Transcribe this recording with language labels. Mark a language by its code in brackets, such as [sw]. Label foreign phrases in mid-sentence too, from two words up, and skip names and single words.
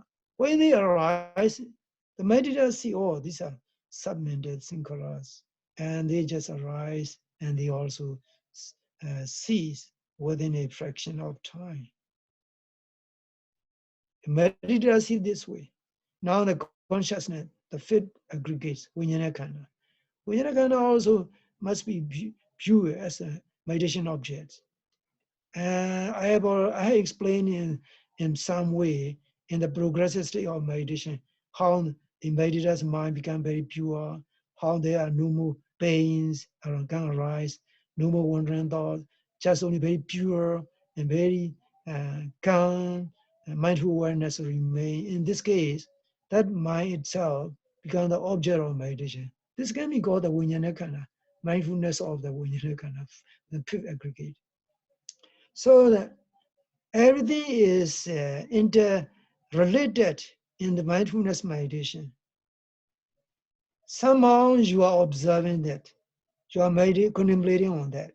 [en] When they arise, the meditators see, oh, these are submental sankharas, and they just arise, and they also cease within a fraction of time. The meditators see this way. Now the consciousness, the fifth aggregates, [pi] vijnana khanda. Vijnana khanda [en] also must be viewed as a meditation object. I have explained in some way in the progressive state of meditation how the meditator's mind become very pure, how there are no more pains can arise, no more wandering thoughts, just only very pure and very calm and mindful awareness remain. In this case, that mind itself become the object of meditation. This can be called the [pi] vijnana khanda, [en] mindfulness of the [pi] vijnana khanda, [en] the fifth aggregate. So that everything is interrelated in the mindfulness meditation. Somehow you are observing that, you are contemplating on that.